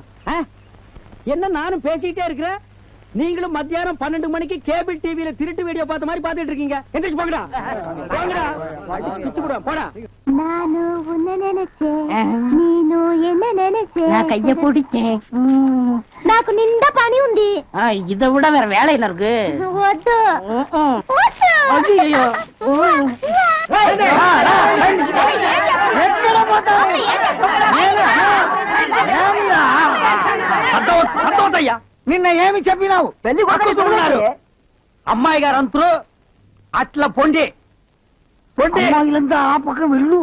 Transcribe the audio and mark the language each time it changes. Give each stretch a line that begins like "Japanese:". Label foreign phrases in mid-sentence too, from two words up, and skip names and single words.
Tamil: என்ன நானும் பேசிக்கிட்டே இருக்கிறேன், நீங்களும் மத்தியானம் 12 மணிக்கு கேபிள் டிவியில திருட்டு வீடியோ பார்த்த மாதிரி பார்த்துட்டு இருக்கீங்க. எந்திரிச்சு போங்கடா, போங்கடா, பிச்சு போடுவா, போடா. நானு உன்னை நினைச்சேன், நீனு என்ன நினைச்சேன், நான் கைய பிடிச்சேன்.
Telugu: నాకు నిండా పని ఉంది.
Tamil: இதை விட வேற வேலை என்ன இருக்கு?
Telugu: వద్దు
Tamil: ஐயோ
Telugu: సంతోషయ్యా నిన్న ఏమి చెప్పినావు? పెళ్లి కొడుకున్నారు అమ్మాయి గారు అంతరు అట్లా పొండి పొండి ఆ పక్కన వెళ్ళు.